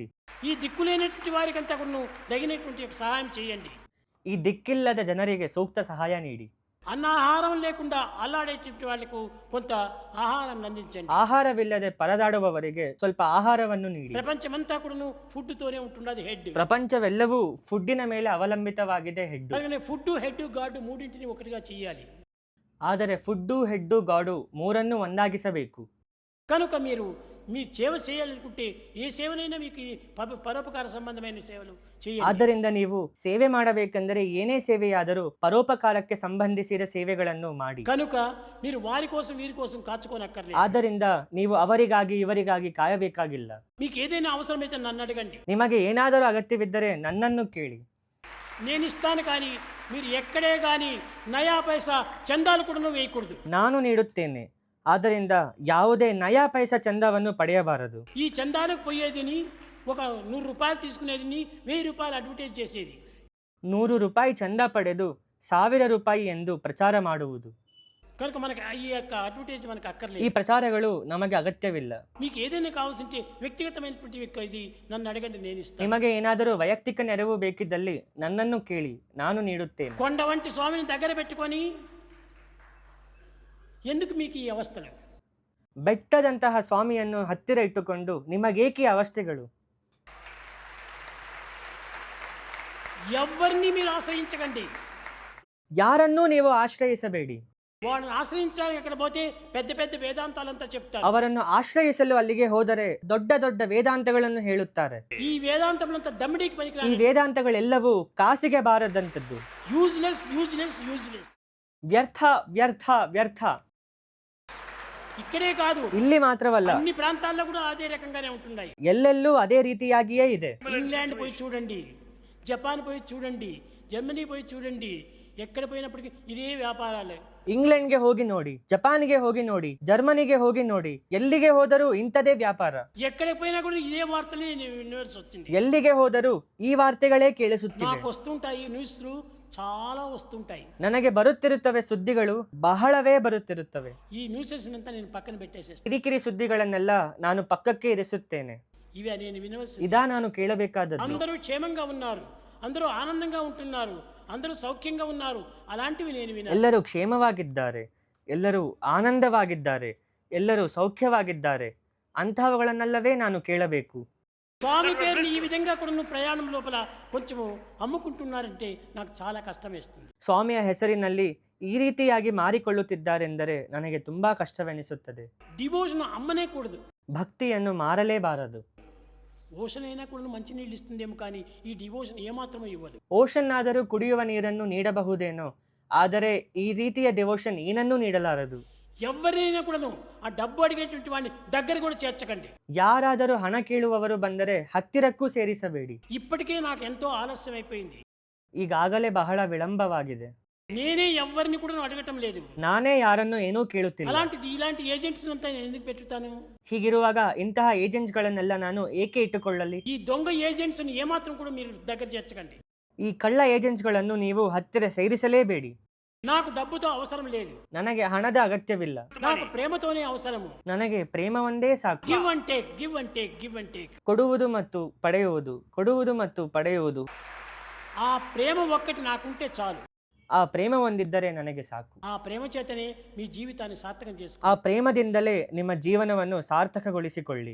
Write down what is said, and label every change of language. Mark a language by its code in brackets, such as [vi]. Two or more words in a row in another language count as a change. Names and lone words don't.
[te] ఈ దిక్కులేనటువంటి వారికంతా కూడా తగినటువంటి యొక్క సహాయం చేయండి. [kn] ಈ ದಿಕ್ಕಿಲ್ಲದ ಜನರಿಗೆ ಸೂಕ್ತ ಸಹಾಯ ನೀಡಿ. [te] అన్నాహారం లేకుండా అల్లాడేటువంటి వాళ్ళకు కొంత ఆహారం అందించండి. [kn] ಆಹಾರವಿಲ್ಲದೆ ಪರದಾಡುವವರಿಗೆ ಸ್ವಲ್ಪ ಆಹಾರವನ್ನು ನೀಡಿ. [te] ప్రపంచమంతా కూడా ఫుడ్ తోనే ఉంటున్నది హెడ్. [kn] ಪ್ರಪಂಚವೆಲ್ಲವೂ ಫುಡ್ಡಿನ ಮೇಲೆ ಅವಲಂಬಿತವಾಗಿದೆ, ಹೆಡ್ಡು. [te] అలాగే [en] food head god [te] మూడింటిని ఒకటిగా చేయాలి. [kn] ಆದರೆ [en] food, head, god [kn] ಮೂರನ್ನು ಒಂದಾಗಿಸಬೇಕು. [te] కనుక మీరు మీ సేవ చేయాలనుకుంటే ఏ సేవనైనా మీకు ఈ పరోపకార సంబంధమైన సేవలు చేయండి. [kn] ಆದ್ದರಿಂದ ನೀವು ಸೇವೆ ಮಾಡಬೇಕೆಂದರೆ ಏನೇ ಸೇವೆಯಾದರೂ ಪರೋಪಕಾರಕ್ಕೆ ಸಂಬಂಧಿಸಿದ ಸೇವೆಗಳನ್ನು ಮಾಡಿ. [te] కనుక మీరు వారి కోసం వీరి కోసం కాచుకోనక్కర్లేదు. [kn] ಆದ್ದರಿಂದ ನೀವು ಅವರಿಗಾಗಿ ಇವರಿಗಾಗಿ ಕಾಯಬೇಕಾಗಿಲ್ಲ. [te] మీకు ఏదైనా అవసరమైతే నన్ను అడగండి, [kn] ನಿಮಗೆ ಏನಾದರೂ ಅಗತ್ಯವಿದ್ದರೆ ನನ್ನನ್ನು ಕೇಳಿ, [te] నేను ఇస్తాను. కానీ మీరు ఎక్కడే కానీ [hi] नया पैसा [te] చందాలు కూడా వేయకూడదు. [kn] ನಾನು ನೀಡುತ್ತೇನೆ, ಆದ್ದರಿಂದ ಯಾವುದೇ [hi] नया पैसा [kn] ಚಂದವನ್ನು ಪಡೆಯಬಾರದು. [te] ఈ చందాలకు పోయేదిని ఒక 100 రూపాయలు తీసుకునేదిని 1000 రూపాయలు అడ్వర్టైజ్ చేసేది. [kn] 100 ರೂಪಾಯಿ ಚಂದ ಪಡೆದು 1000 ರೂಪಾಯಿ ಎಂದು ಪ್ರಚಾರ ಮಾಡುವುದು. [te] కనుక మనకి ఈ యొక్క అడ్వర్టైజ్ మనకు [kn] ಈ [te] అక్కర్లేదు. [kn] ಪ್ರಚಾರಗಳು ನಮಗೆ ಅಗತ್ಯವಿಲ್ಲ. [te] మీకు ఏదైనా కావాల్సింటే వ్యక్తిగతమైనటువంటి ఇది నన్ను అడగండి, నేను ఇస్తాను. [kn] ನಿಮಗೆ ಏನಾದರೂ ವೈಯಕ್ತಿಕ ನೆರವು ಬೇಕಿದ್ದಲ್ಲಿ ನನ್ನನ್ನು ಕೇಳಿ, ನಾನು ನೀಡುತ್ತೇನೆ. [te] కొండ వంటి స్వామిని దగ్గర పెట్టుకొని ఎందుకు మీకు ఈ అవస్థలు? [kn] ಬೆಟ್ಟದಂತಹ ಸ್ವಾಮಿಯನ್ನು ಹತ್ತಿರ ಇಟ್ಟುಕೊಂಡು ನಿಮಗೇಕೆ ಈ ಅವಸ್ಥೆಗಳು? [te] ఎవరిని మీరు ఆశ్రయించకండి. [kn] ಯಾರನ್ನೂ ನೀವು ಆಶ್ರಯಿಸಬೇಡಿ. [te] వాళ్ళని ఆశ్రయించడానికి ఎక్కడ పోతే పెద్ద పెద్ద వేదాంతాలంతా చెప్తారు. [kn] ಅವರನ್ನು ಆಶ್ರಯಿಸಲು ಅಲ್ಲಿಗೆ ಹೋದರೆ ದೊಡ್ಡ ದೊಡ್ಡ ವೇದಾಂತಗಳನ್ನು ಹೇಳುತ್ತಾರೆ. [te] ఈ వేదాంతములంతా దమ్మిడికి [kn] ಈ [te] పనికిరాని [kn] ವೇದಾಂತಗಳೆಲ್ಲವೂ ಕಾಸಿಗೆ ಬಾರದಂಥದ್ದು. [en] useless useless useless. [kn] ವ್ಯರ್ಥ ವ್ಯರ್ಥ ವ್ಯರ್ಥ. [te] ఇక్కడే కాదు, [kn] ಇಲ್ಲಿ ಮಾತ್ರವಲ್ಲ, [te] అన్ని ప్రాంతాల్లో కూడా అదే రకంగానే ఉంటున్నాయి. [kn] ಎಲ್ಲೆಲ್ಲೂ ಅದೇ ರೀತಿಯಾಗಿಯೇ ಇದೆ. [te] ఇంగ్లాండ్ పోయి చూడండి, జపాన్ పోయి చూడండి, జర్మనీ పోయి చూడండి, ఎక్కడ పోయినప్పటికీ ఇదే వ్యాపారాలే. [kn] ಇಂಗ್ಲೆಂಡ್ಗೆ ಹೋಗಿ ನೋಡಿ, ಜಪಾನ್ಗೆ ಹೋಗಿ ನೋಡಿ, ಜರ್ಮನಿಗೆ ಹೋಗಿ ನೋಡಿ, ಎಲ್ಲಿಗೆ ಹೋದರೂ ಇಂಥದೇ ವ್ಯಾಪಾರ. [te] ఎక్కడికి పోయినా కూడా ఇదే వార్తలే వినవలసి వచ్చింది. [kn] ಎಲ್ಲಿಗೆ ಹೋದರೂ ಈ ವಾರ್ತೆಗಳೇ ಕೇಳಿಸುತ್ತಿವೆ. [te] నాకు వస్తుంటాయి న్యూస్లు, చాలా వస్తుంటాయి. [kn] ನನಗೆ ಬರುತ್ತಿರುತ್ತವೆ ಸುದ್ದಿಗಳು, ಬಹಳವೇ ಬರುತ್ತಿರುತ್ತವೆ. [te] ఈ న్యూసెస్ అంతా నేను పక్కన పెట్టేసేస్తాను. [kn] ಕಿರಿಕಿರಿ ಸುದ್ದಿಗಳನ್ನೆಲ್ಲ ನಾನು ಪಕ್ಕಕ್ಕೆ ಇರಿಸುತ್ತೇನೆ. [te] ఇవి నేను వినవలసి. [kn] ಇದಾ ನಾನು ಕೇಳಬೇಕಾದದ್ದು. [te] అందరూ క్షేమంగా ఉన్నారు, అందరూ ఆనందంగా ఉంటున్నారు, అందరూ సౌఖ్యంగా ఉన్నారు, అలాంటివి నేను వినాలి. [kn] ಎಲ್ಲರೂ ಕ್ಷೇಮವಾಗಿದ್ದಾರೆ, ಎಲ್ಲರೂ ಆನಂದವಾಗಿದ್ದಾರೆ, ಎಲ್ಲರೂ ಸೌಖ್ಯವಾಗಿದ್ದಾರೆ, ಅಂತಹವುಗಳನ್ನಲ್ಲವೇ ನಾನು ಕೇಳಬೇಕು. [te] స్వామి పేరుని ఈ విధంగా కూడా నువ్వు ప్రయాణం లోపల కొంచెము అమ్ముకుంటున్నారంటే నాకు చాలా కష్టం వేస్తుంది. [kn] ಸ್ವಾಮಿಯ ಹೆಸರಿನಲ್ಲಿ ಈ ರೀತಿಯಾಗಿ ಮಾರಿಕೊಳ್ಳುತ್ತಿದ್ದಾರೆಂದರೆ ನನಗೆ ತುಂಬಾ ಕಷ್ಟವೆನಿಸುತ್ತದೆ. [te] డివోషన్ అమ్మనే కూడదు. [kn] ಭಕ್ತಿಯನ್ನು ಮಾರಲೇಬಾರದು. [te] ఓషన్ అయినా కూడా మంచి నీళ్ళు ఇస్తుందేమో కానీ ఈ డివోషన్ ఏమాత్రమూ ఇవ్వదు. [kn] ಓಷನ್ ಆದರೂ ಕುಡಿಯುವ ನೀರನ್ನು ನೀಡಬಹುದೇನೋ, ಆದರೆ ಈ ರೀತಿಯ ಡಿವೋಷನ್ ಏನನ್ನೂ ನೀಡಲಾರದು. [te] ఎవరైనా కూడాను ఆ డబ్బు అడిగేటువంటి వాడిని దగ్గర కూడా చేర్చకండి. [kn] ಯಾರಾದರೂ ಹಣ ಕೇಳುವವರು ಬಂದರೆ ಹತ್ತಿರಕ್ಕೂ ಸೇರಿಸಬೇಡಿ. [te] ఇప్పటికే నాకు ఎంతో ఆలస్యం అయిపోయింది. [kn] ಈಗಾಗಲೇ ಬಹಳ ವಿಳಂಬವಾಗಿದೆ. [te] నేనే ఎవరిని కూడా అడగటం లేదు. [kn] ನಾನೇ ಯಾರನ್ನು ಏನೂ ಕೇಳುತ್ತಿಲ್ಲ. [te] అలాంటిది ఇలాంటి ఏజెంట్స్ అంతా నేను ఎందుకు పెట్టుతాను? [kn] ಹೀಗಿರುವಾಗ ಇಂತಹ ಏಜೆಂಟ್ಸ್ಗಳನ್ನೆಲ್ಲ ನಾನು ಏಕೆ ಇಟ್ಟುಕೊಳ್ಳಲಿ? [te] ఈ దొంగ ఏజెంట్స్ ఏమాత్రం కూడా మీరు దగ్గర చేర్చకండి. [kn] ಈ ಕಳ್ಳ ಏಜೆಂಟ್ಸ್ಗಳನ್ನು ನೀವು ಹತ್ತಿರ ಸೇರಿಸಲೇಬೇಡಿ. [te] నాకు డబ్బుతో అవసరం లేదు, [kn] ನನಗೆ ಹಣದ ಅಗತ್ಯವಿಲ್ಲ, [te] నాకు ప్రేమతోనే అవసరము. [kn] ನನಗೆ ಪ್ರೇಮ ಒಂದೇ ಸಾಕು. [en] give and take, give and take, give and take. [kn] ಕೊಡುವುದು ಮತ್ತು ಪಡೆಯುವುದು, ಕೊಡುವುದು ಮತ್ತು ಪಡೆಯುವುದು. [te] ఆ ప్రేమ ఒక్కటి నాకుంటే చాలు. [kn] ಆ ಪ್ರೇಮ ಒಂದಿದ್ದರೆ ನನಗೆ ಸಾಕು. [te] ఆ ప్రేమ చేతనే మీ జీవితాన్ని సార్థకం చేసుకో. [kn] ಆ ಪ್ರೇಮದಿಂದಲೇ ನಿಮ್ಮ ಜೀವನವನ್ನು ಸಾರ್ಥಕಗೊಳಿಸಿಕೊಳ್ಳಿ.